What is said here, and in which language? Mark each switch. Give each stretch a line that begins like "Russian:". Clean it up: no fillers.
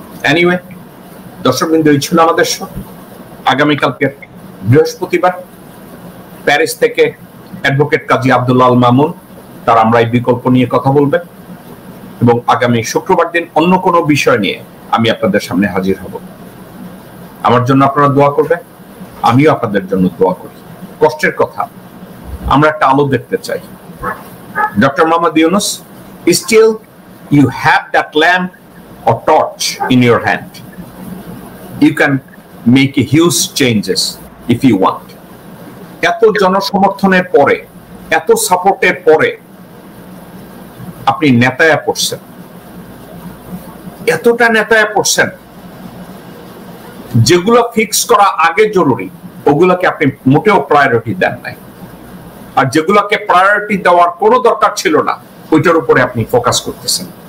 Bangla: Anyway দর্শকবৃন্দ, এই ছিল আমাদের শো। আগামীকালকে বৃহস্পতিবার প্যারিস থেকে অ্যাডভোকেট কাজী আব্দুল্লাহ আল মামুন তার আমরা এই বিকল্প নিয়ে কথা বলবেন, এবং আগামী শুক্রবার দিন অন্য কোনো বিষয় নিয়ে আমি আপনাদের সামনে হাজির হব। আমার জন্য আপনারা দোয়া করবেন, আমিও আপনাদের জন্য দোয়া করি। কষ্টের কথা, আমরা একটা আলো দেখতে চাই।
English: Doctor Mohammad Yunus, still you have that lamp or torch in your hand. You can make a huge changes if you want.
Bangla: এত জনসমর্থনের পরে, এত সাপোর্টের পরে আপনি নেতায়া পড়ছেন, এতটা নেতায়া পড়ছেন, যেগুলো ফিক্স করা আগে জরুরি ওগুলোকে আপনি মোটেও প্রায়োরিটি দেন নাই, আর যেগুলোকে প্রায়োরিটি দেওয়ার কোনো দরকার ছিল না ওইটার উপরে আপনি ফোকাস করতেছেন।